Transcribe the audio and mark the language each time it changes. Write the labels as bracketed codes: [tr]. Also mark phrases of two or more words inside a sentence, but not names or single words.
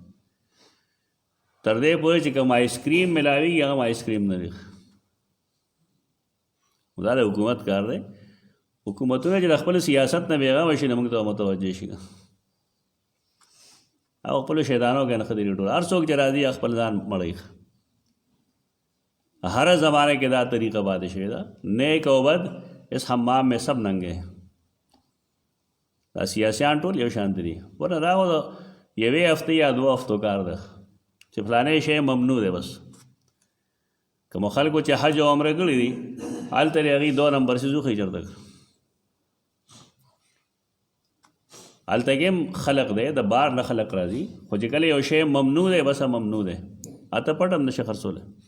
[ps] تر دې پورې چې کوم آیسکریم ملاویږي هغه آیسکریم نه دی. دا د حکومت کار دی. حکومتونه چې د خپل سیاست نه بېغمه شي نو موږ ته متوجه شي او خپلو شیطانو کې نه ښه دي ټول. هر څوک چې راځي خپل ځان مړوي. [ur] ہر زمانے کے [ps] دا طریقہ پاتې شوی ده. نیک او بد [ur] اس حمام میں سب ننګې. [ps] دا سیاسیان ټول یو شانته دي. ورنه دا یوې هفتې یا 2 هفتو کار ده چې فلانې شی ممنوع دی. بس کوم خلکو چې حج او عمره کړي دي هلته یې هغې 2 نمبر څیز وښیي چېرته هلته کې هم خلق دی، د بار نه خلق راځي، خو چې کله یو شی ممنوع دی بس ممنوع دی، هلته پټ هم نشي خرڅولی.